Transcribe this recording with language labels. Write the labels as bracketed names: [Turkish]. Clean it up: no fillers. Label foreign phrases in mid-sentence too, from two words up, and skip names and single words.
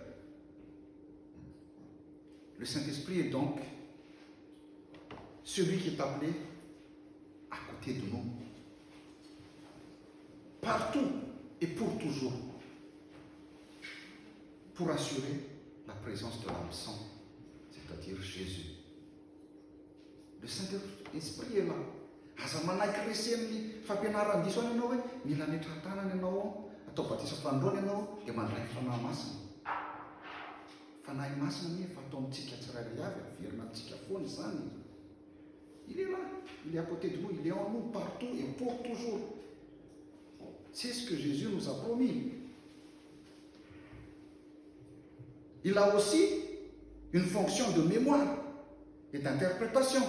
[French] Le Saint-Esprit est donc celui qui est appelé à côté de nous, partout et pour toujours, pour assurer la présence de l'absent, c'est-à-dire Jésus. Le Saint-Esprit est là. [Malagasy] Aza manaiky resen'ny fampianarana diso any ianao hoe mila netra tanana ianao atao batisa fandroana ianao dia mandraiky fanahy masina. Fanahy masina ny efa atao amintsika tsirairay avy averina amintsika foana izany. [French] Il est là, il est à côté de nous, il est en nous partout et pour toujours. C'est ce que Jésus nous a promis. Il a aussi une fonction de mémoire et d'interprétation.